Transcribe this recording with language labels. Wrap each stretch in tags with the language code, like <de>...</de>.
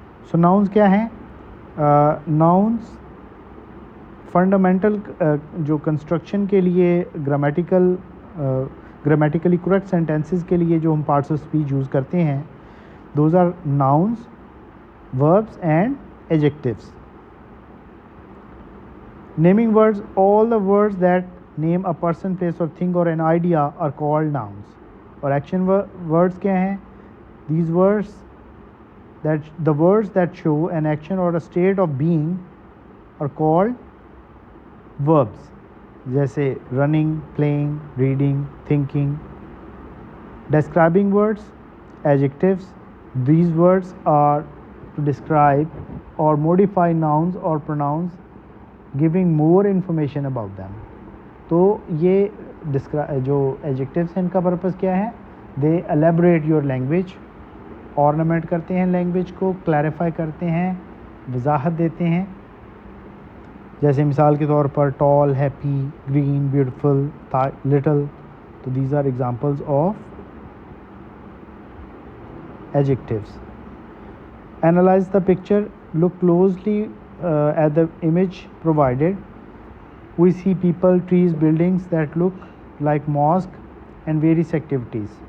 <ur>سو nouns کیا ہیں؟ Nouns fundamental جو کنسٹرکشن کے لیے گرامیٹیکل گرامیٹیکلی کریکٹ سینٹینسز کے لیے جو ہم پارٹس آف اسپیچ یوز کرتے ہیں</ur> <en>Those are nouns, verbs and adjectives. Naming words, all the words that name a person, place or thing or an idea are called nouns.</en> <ur>اور action words کیا ہیں؟</ur> <en>These words the words that show an action or a state of being are called verbs. جیسے running, playing, reading, thinking. Describing words, adjectives. These words are to describe or modify nouns or pronouns, giving more information about them.</en> <ur>تو یہ جو ایجیکٹیوس ہیں ان کا purpose کیا ہے؟</ur> <en>they elaborate your language,</en> <ur>آرنامنٹ کرتے ہیں لینگویج کو, کلیریفائی کرتے ہیں, وضاحت دیتے ہیں. جیسے مثال کے طور پر ٹال, ہیپی, گرین, بیوٹیفل, لٹل.</ur> <en>تو these are examples of adjectives. Analyze the picture. Look closely at the image provided. We see people, trees, buildings that look like mosque and various activities.</en>